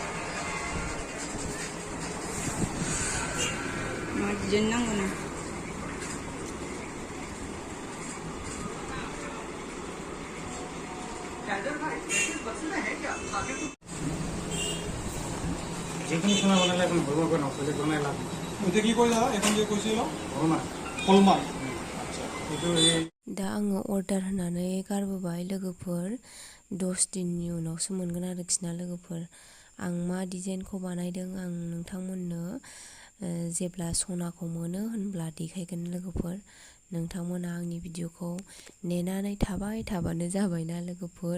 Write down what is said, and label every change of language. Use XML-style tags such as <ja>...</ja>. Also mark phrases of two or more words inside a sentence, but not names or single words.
<brx>मा डिजाइन नांगौ नो।</brx> <as>যিকোনো সোনা বনালে এখন ভরমা করে নকলে বনাই লাভ নাই। এটা কি কই দাদা, এখন যে কইছিল ভরমা হলমার্ক। আচ্ছা এটা</as> <brx>दा आङो अर्डार होनानै गारबोबाय लोगोफोर। 10 दिननि उनावसो मोनगोन आरोखि ना लोगोफोर। आं मा डिजाइनखौ बानायदों आं नोंथांमोननो जेब्ला सनाखौ मोनो होनब्ला देखायगोन लोगोफोर। नोंथांमोना आंनि भिडिअखौ नेनानै थाबाय थाबानो जाबायना लोगोफोर।</brx>